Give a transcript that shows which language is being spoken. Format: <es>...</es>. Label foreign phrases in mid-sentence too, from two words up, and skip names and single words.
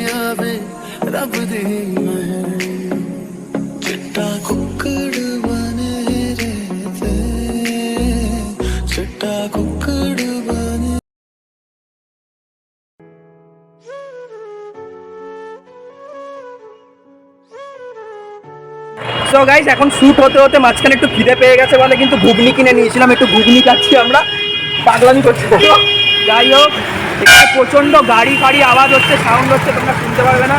<pa>ਆਵੇ ਰੱਬ ਦੀ ਮਹਿਰ ਚਿੱਟਾ ਕੁੱਕੜ ਬਣੇ ਰਹਿਤੇ ਚਿੱਟਾ ਕੁੱਕੜ ਬਣੇ</pa> <en>so guys,</en> <bn>এখন শ্যুট হতে হতে মাঝখানে একটু খিদে পেয়ে গেছে বলে কিন্তু ঘুগনি কিনে নিয়েছিলাম, একটু ঘুগনি খাচ্ছি আমরা। পাগলামি করছি। যাই হোক, এখানে প্রচণ্ড গাড়ি ফাড়ি আওয়াজ হচ্ছে, সাউন্ড হচ্ছে, তোমরা শুনতে পারবে না।</bn>